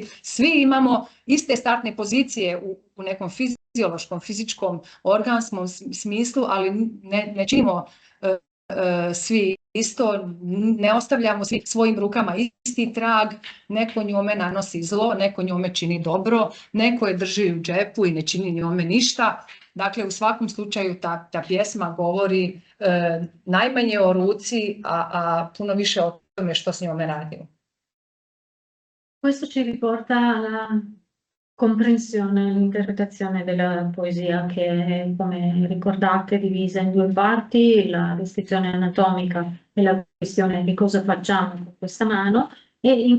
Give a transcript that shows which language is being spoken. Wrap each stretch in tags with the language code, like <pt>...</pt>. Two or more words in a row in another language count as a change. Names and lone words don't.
<hr>Svi imamo iste startne pozicije u nekom fiziološkom, fizičkom, organskom smislu, ali ne činimo svi isto, ne ostavljamo svi svojim rukama isti trag, neko njome nanosi zlo, neko njome čini dobro, neko je drži u džepu i ne čini njome ništa. Dakle, u svakom slučaju ta pjesma govori najmanje o ruci, a puno više o tome što s njome radimo.</hr> <it>Questo ci riporta alla comprensione, all'interpretazione della poesia che è, come ricordate, divisa in due parti, la descrizione anatomica e la questione di cosa facciamo con questa mano, e in</it>